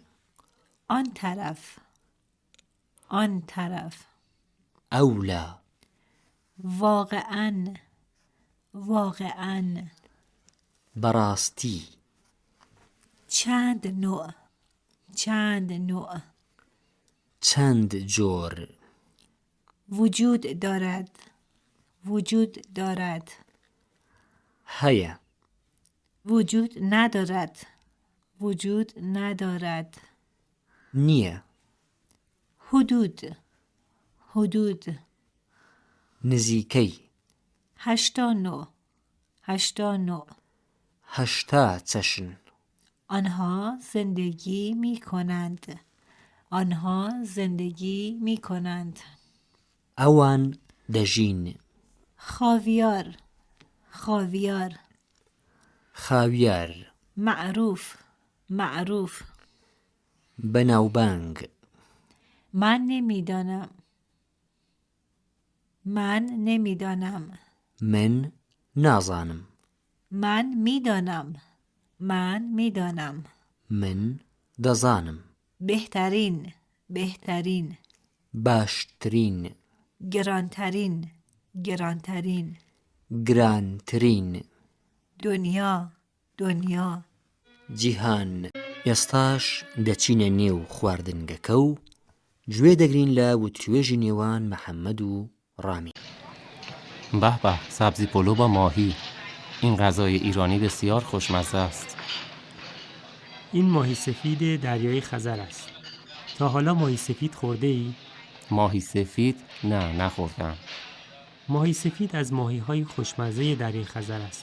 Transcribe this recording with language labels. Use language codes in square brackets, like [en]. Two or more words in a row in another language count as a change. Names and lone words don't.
[fa] آن طرف آن طرف [ckb] ئەولا [fa] واقعا واقعا [ckb] بەڕاستی [fa] چند نوع چند نوع [ckb] چەند جۆر [fa] وجود دارد وجود دارد [ckb] هەیە [fa] وجود ندارد وجود ندارد. [ckb] نییە. [fa] حدود. حدود. [ckb] نزیکەی. [fa] 89. 89. [ckb] 80 چەشن. [fa] آنها زندگی می کنند. آنها زندگی می کنند. [ckb] ئەوان دەژین. [fa] خاویار. خاویار. [ckb] خاویار. [fa] معروف. معروف. [ckb] بەناوبانگ. [fa] من نمیدانم. من نمیدانم. [ckb] من نازانم. [fa] من میدانم. من میدانم. [ckb] من دەزانم. [fa] بهترین. بهترین. [ckb] باشترین. [fa] گرانترین. گرانترین. [ckb] گرانترین. [fa] دنیا. دنیا. [ckb] جیهان. ئێستاش دەچینە نێو خواردنگەکە و گوێ دەگرین لە وتوێژی نێوان محەممەد و ڕامی. [fa] به به، سبزی پلو با ماهی. این غذای ایرانی بسیار خوشمزه است. این ماهی سفید دریای خزر است. تا حالا ماهی سفید خورده ای؟ ماهی سفید؟ نه، نخوردم. ماهی سفید از ماهی‌های خوشمزه دریای خزر است.